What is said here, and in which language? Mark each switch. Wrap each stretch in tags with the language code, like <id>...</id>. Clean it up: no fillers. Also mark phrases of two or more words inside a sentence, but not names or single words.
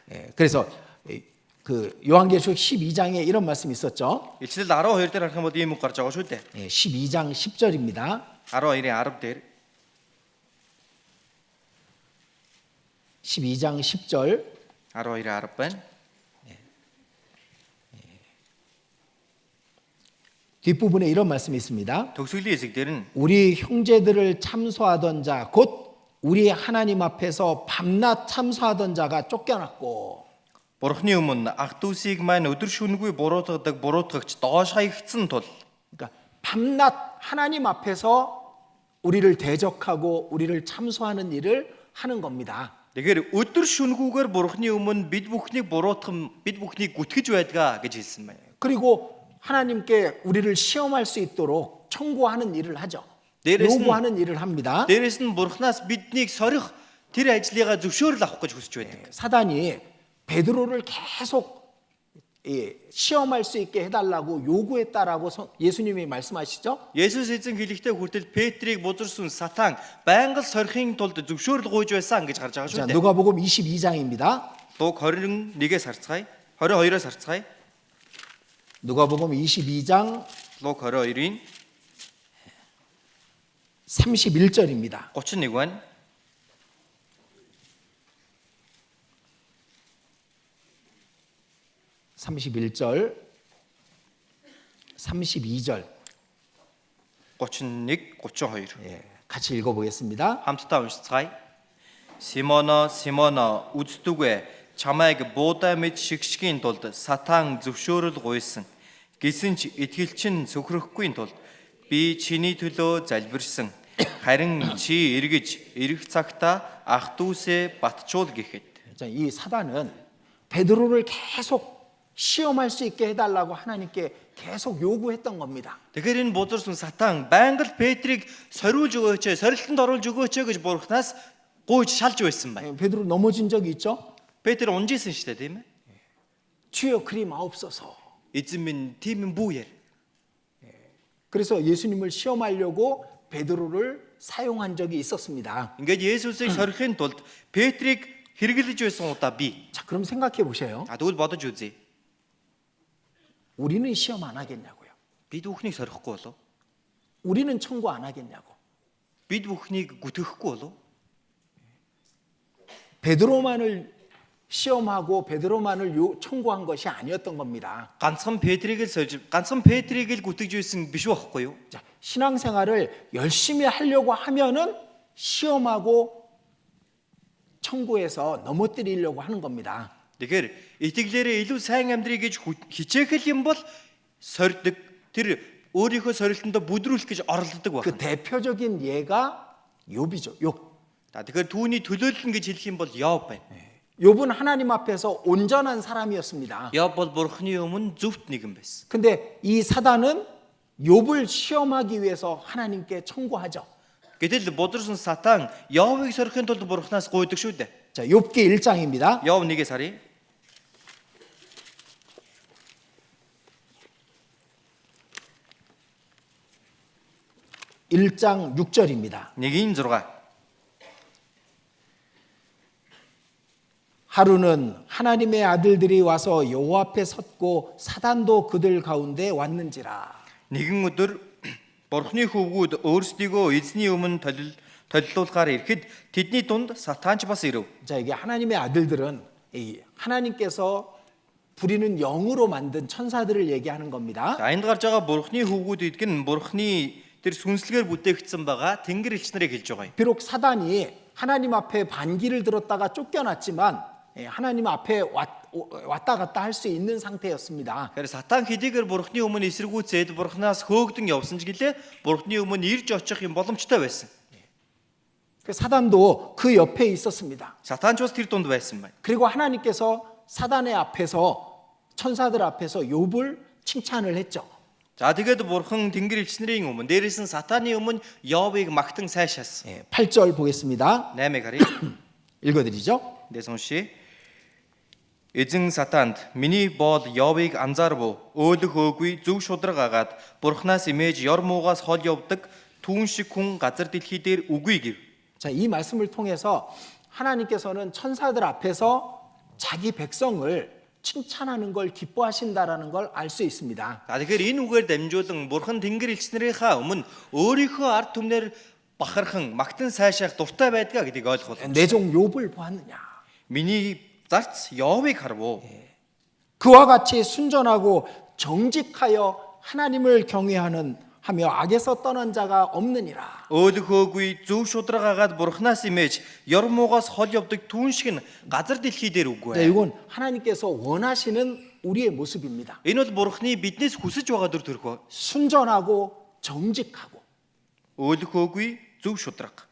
<ko>그래서 그 요한계시록 12장에 이런 말씀이 있었죠.</ko> <mn>Илчлэл 12 дээр харах юм бол ийм үг гарч байгаа шүү дээ.</mn> <ko>12장 10절입니다.</ko> <mn>12-ийн 10 дээр</mn> <ko>12장 10절</ko> <mn>12-ийн 10 байна.</mn> <ko>뒷부분에 이런 말씀이 있습니다.</ko> <mn>Төгсгөлийн хэсэг дээр нь</mn> <ko>우리 형제들을 참소하던 자 곧 우리 하나님 앞에서 밤낮 참소하던 자가 쫓겨났고</ko> <mn>бурхны өмнө ах дүүсийг маань өдөр шөнөгүй буруутгадаг буруутгагч доош хаягдсан тул</mn> <ko>그러니까 밤낮 하나님 앞에서 우리를 대적하고 우리를 참소하는 일을 하는 겁니다.</ko> <mn>тэгэхээр өдөр шөнөгүүгээр бурхны өмнө бид бүхнийг буруутгах, бид бүхнийг гүтгэж байдгаа гэж хэлсэн байна.</mn> <ko>그리고 하나님께 우리를 시험할 수 있도록 청구하는 일을 하죠. 내려서는- 요구하는 일을 합니다.</ko> <mn>Дээрээс нь бурхнаас биднийг сорих тэр ажлыгаа зөвшөөрөл авах гэж хүсэж байдаг.</mn> <ko>사단이 베드로를 계속 시험할 수 있게 해달라고 요구했다라고 예수님이 말씀하시죠.</ko> <mn>Есүс эзэн хэлэхдээ хүртэл Петрийг бузар сүн сатан байнга сорихын тулд зөвшөөрөл гуйж байсан гэж гарч байгаа</mn> <ko>자,</ko> <mn>шүү дээ.</mn> <ko>누가복음 22장입니다.</ko> <mn>Луг 21-ээс харцгаая. 22-оос харцгаая.</mn> <ko>누가복음 22장</ko> <mn>Луг 22-ийн</mn> <ko>31절입니다.</ko> <mn>31 байна.</mn> <ko>31절 32절 31, 32. 같이 읽어보겠습니다.</ko> <mn>Хамтдаа уншицгаая. Симоно, Симоно, үздэгвэ чамайг буудаа мэд шигшгийн тулд сатан зөвшөөрөл гуйсан. Гэсэн ч итгэлчин сөхрөхгүй тулд би чиний төлөө залбирсан. Харин чи эргэж ирэх цагта ах дүүсээ батчуул гэхэд.</mn> <ko>자, 이 사단은 베드로를 계속 시험할 수 있게 해달라고 하나님께 계속 요구했던 겁니다.</ko> <mn>Тэгэхээр энэ бузарсан сатан байнга л Петрийг сориулж өгөөч, сорилтонд оруулж өгөөч гэж Бурханаас гуйж шалж байсан байна.</mn> <ko>베드로 넘어진 적이 있죠?</ko> <mn>Петр унжсэн шүү дээ, тийм ээ.</mn> <ko>주여 그리 마옵소서.</ko> <mn>Эзэн минь, тийм юм бүү яар.</mn> <ko>그래서 예수님을 시험하려고 베드로를 사용한 적이 있었습니다.</ko> <mn>Ингээд Есүсийг сорихын тулд Петрийг хэрэглэж байсан удаа би.</mn> <ko>자, 그럼 생각해 보세요.</ko> <mn>Тэгвэл бодож үзье.</mn> <ko>우리는 시험 안 하겠냐고요.</ko> <mn>Бид бүхнийг сорихгүй болов?</mn> <ko>우리는 청구 안 하겠냐고.</ko> <mn>Бид бүхнийг гүтгэхгүй болов?</mn> <ko>베드로만을 시험하고 베드로만을 청구한 것이 아니었던 겁니다.</ko> <mn>ганцхан Петрийг л сольж, ганцхан Петрийг л гүтгэж байсан биш байхгүй юу?</mn> <ko>자, 신앙생활을 열심히 하려고 하면은 시험하고 청구해서 넘어뜨리려고 하는 겁니다.</ko> <mn>Тэгэхээр итгэлээрээ илүү сайн амьдрий гэж хичээх юм бол сордог. Тэр өөрийнхөө сорилтондоо бүдрүүлэх гэж оролддог</mn> <ko>그</ko> <mn>байна.</mn> <ko>대표적인 예가 욥이죠. 욥.</ko> <mn>Тэгэхээр түүний төлөөлөл гэж хэлэх юм бол Йоб байна.</mn> <ko>욥은 하나님 앞에서 온전한 사람이었습니다.</ko> <mn>Йоб бол Бурхны өмнө зөвхт нэгэн байсан.</mn> <ko>근데 이 사단은 욥을 시험하기 위해서 하나님께 청구하죠.</ko> <mn>Гэтэл бузарсан сатан Йовыг сорихын тулд Бурханаас гуйдаг шүү дээ.</mn> <ko>자, 욥기 1장입니다.</ko> <mn>Йов 1-ээс харъя.</mn> <ko>1장 6절입니다. 1-6. 하루는 하나님의 아들들이 와서 여호와 앞에 섰고 사단도 그들 가운데 왔는지라.</ko> <mn>Нэгэн өдөр Бурхны хөвгүүд өөрсдийгөө эзний өмнө толилуулахаар ирэхэд тэдний дунд сатанч бас ирэв.</mn> <ko>자, 이게 하나님의 아들들은 이 하나님께서 부리는 영으로 만든 천사들을 얘기하는 겁니다.</ko> <mn>За энд гарч байгаа Бурхны хөвгүүд гэдэг нь Бурхны тэр сүнслэгээр бүтээгдсэн байгаа тэнгэр элч нарыг хэлж байгаа юм.</mn> <ko>비록 사단이 하나님 앞에 반기를 들었다가 쫓겨났지만 하나님 앞에 왔다 갔다 할 수 있는 상태였습니다.</ko> <mn>Тэгэхээр сатан хэдийгээр Бурхны өмнө эсэргүүцээд Бурханаас хөөгдөн явсан ч гэлээ Бурхны өмнө ирж очих юм боломжтой байсан.</mn> <ko>그 사단도 그 옆에 있었습니다.</ko> <mn>Сатанч бас тэр дунд байсан байна.</mn> <ko>그리고 하나님께서 사단의 앞에서 천사들 앞에서 욥을 칭찬을 했죠.</ko> <mn>За тэгээд Бурхан тэнгэр элч нарын өмнө дээрээс нь сатаны өмнө Йовыг магтан сайшаасан.</mn> <ko>8절 보겠습니다.</ko> <mn>8-ыг харъя.</mn> <ko>읽어드리죠.</ko> <mn>Дэс уншия. Эзэн сатанд миний боол Йовыг анзаарв. Өөлөх өөгүй зөв шудраг агаад Бурханаас имэж ёр муугаас хол явдаг түүн шиг хүн газар дэлхий дээр үгүй гэв.</mn> <ko>자, 이 말씀을 통해서 하나님께서는 천사들 앞에서 자기 백성을 칭찬하는 걸 기뻐하신다라는 걸 알 수 있습니다.</ko> <mn>Тэгэхээр энэ үгээр дамжуулан Бурхан тэнгэр элч нарынхаа өмнө өөрийнхөө ард түмнэр бахархан магтан сайшаах дуртай байдгаа гэдгийг ойлгох болно.</mn> <ko>내 종 욥을 보았느냐?</ko> <mn>Миний зарц Йовыг харав.</mn> <ko>그와 같이 순전하고 정직하여 하나님을 경외하는 하며 악에서 떠난 자가 없느니라.</ko> <mn>Өөлөх өөгүй зөв шудраг агаад Бурханаас имэж ёр муугаас хол явдаг түүн шиг нь газар дэлхий дээр үгүй.</mn> <ko>네, 이건 하나님께서 원하시는 우리의 모습입니다.</ko> <mn>Энэ бол Бурханы биднээс хүсэж байгаа дүр төрхөө.</mn> <ko>순전하고 정직하고</ko> <mn>Өөлөх өөгүй зөв шудраг.</mn>